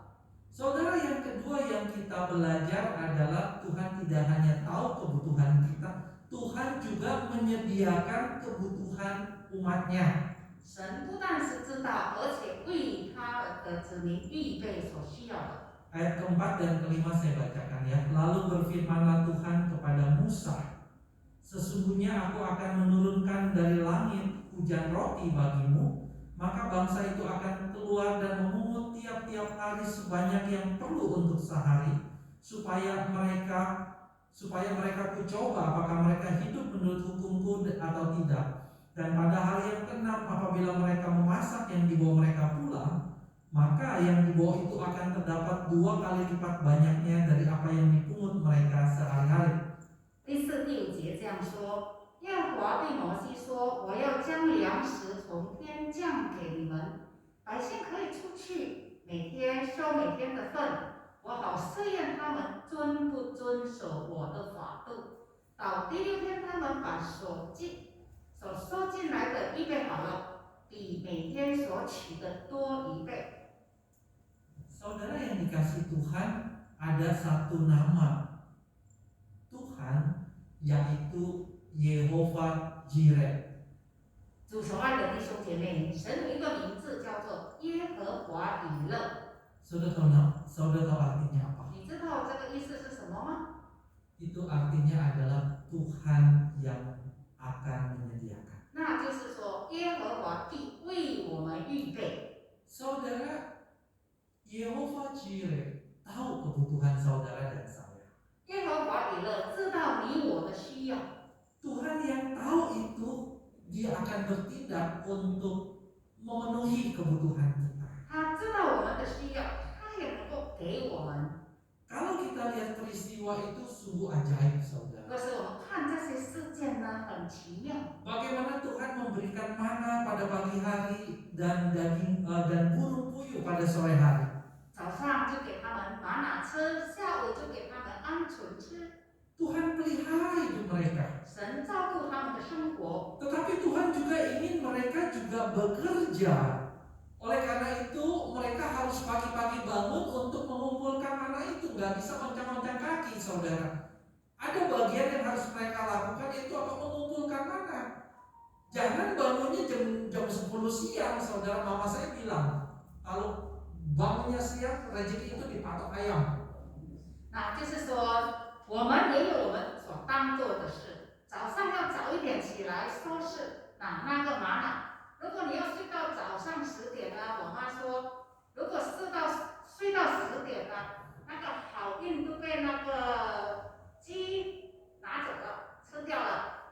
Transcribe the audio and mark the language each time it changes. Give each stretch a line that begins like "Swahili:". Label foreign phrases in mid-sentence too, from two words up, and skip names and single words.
Indonesian: Saudara, yang kedua yang kita belajar adalah Tuhan tidak hanya tahu kebutuhan kita, Tuhan juga menyediakan kebutuhan umatnya.
Chinese: 神不但是知道，而且为他的子民预备所需要的。
Indonesian: Ayat keempat dan kelima saya bacakan ya. Lalu berfirmanlah Tuhan kepada Musa, sesungguhnya aku akan menurunkan dari langit hujan roti bagimu, maka bangsa itu akan keluar dan memungut tiap-tiap hari sebanyak yang perlu untuk sehari, supaya mereka kucoba apakah mereka hidup menurut hukumku atau tidak. Dan pada hari yang keenam apabila mereka memasak yang dibawa mereka pulang, maka yang dibawa itu akan terdapat 2 kali lipat banyaknya dari apa yang dipungut mereka sehari-hari.
Chinese: 第4、第5节这样说：耶和华对摩西说：“我要将粮食从天降给你们，百姓可以出去，每天收每天的份，我好试验他们遵不遵守我的法度。到第6天，他们把所收进来的预备好了，比每天所取的多1倍。”
Indonesian: Saudara yang dikasih Tuhan, ada satu nama Tuhan, yaitu Yehova Jireh.
Chinese: 主所爱的弟兄姐妹，神有一个名字叫做耶和华以勒。
Indonesian: Saudara tahu artinya apa?
Chinese: 你知道这个意思是什么吗？
Indonesian: Itu artinya adalah Tuhan yang akan menyediakan.
Chinese: 那就是说，耶和华必为我们预备。
Indonesian: Saudara, Yehova Jireh tahu kebutuhan saudara dan saya.
Chinese: 耶和华以勒知道你我的需要，
Indonesian: Tuhan yang tahu itu, dia akan bertindak untuk memenuhi kebutuhan kita.
Chinese: 他知道我们的需要，他也能够给我们。
Indonesian: Kalau kita lihat peristiwa itu sungguh ajaib, saudara.
Chinese: 可是我们看这些事件呢，很奇妙。
Indonesian: Bagaimana Tuhan memberikan mana pada pagi hari dan burung puyuh pada sore hari.
Chinese: 早上就给他们玛瑙吃，下午就给他们鹌鹑吃。
Indonesian: Tuhan pelihara hidup mereka.
Chinese: 神照顾他们的生活，
Indonesian: Tetapi Tuhan juga ingin mereka juga bekerja. Oleh karena itu mereka harus pagi-pagi bangun untuk mengumpulkan mana itu. Nggak bisa oncang-oncang kaki, saudara. Ada bagian yang harus mereka lakukan, yaitu apa? Mengumpulkan mana. Jangan bangunnya jam 10 siang, saudara. Mama saya bilang, kalau bangunnya siang, rezeki itu dipatok ayam.
Chinese: 那就是说，我们也有我们所当做的事。早上要早一点起来收拾那个玛瑙。如果你要睡到早上10点呢，我妈说，如果睡到10点呢，那个好运都被那个鸡拿走了，吃掉了。